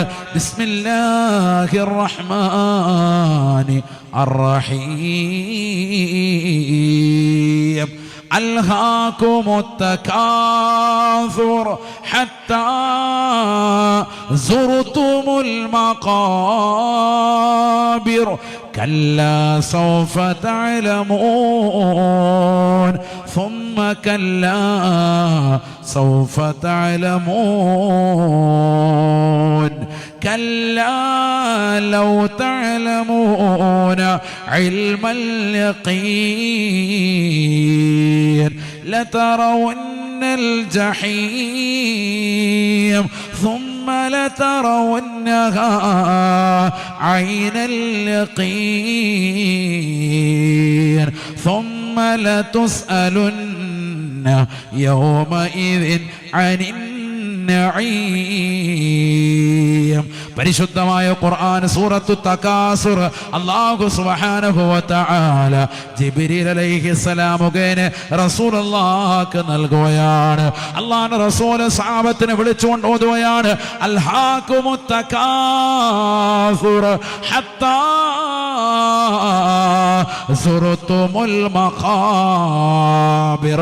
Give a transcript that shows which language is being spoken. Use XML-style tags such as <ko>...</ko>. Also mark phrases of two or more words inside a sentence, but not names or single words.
<ar>بسم الله الرحمن الرحيم. ألهاكم التكاثر حتى زرتم المقابر كلا سوف تعلمون ثم كلا سوف تعلمون كلا لو تعلمون علم اليقين لترون الجحيم ثم لترونها عين اليقين ثم لتسألن يومئذ عن النعيم.</ar> <ml>പരിശുദ്ധമായ ഖുർആൻ സൂറത്തു തകാസുർ</ml> <ar>الله سبحانه وتعالى جبريل عليه السلام</ar> <ml>മുഖേന റസൂലുള്ളാഹിക്ക് നൽകുകയാണ്. അല്ലാഹുവിന്റെ റസൂൽ സഹാബത്തിനെ വിളിച്ചുകൊണ്ട് ഓതുകയാണ്.</ml> <ar>ألهاكم التكاثر حتى زرتم المقابر.</ar>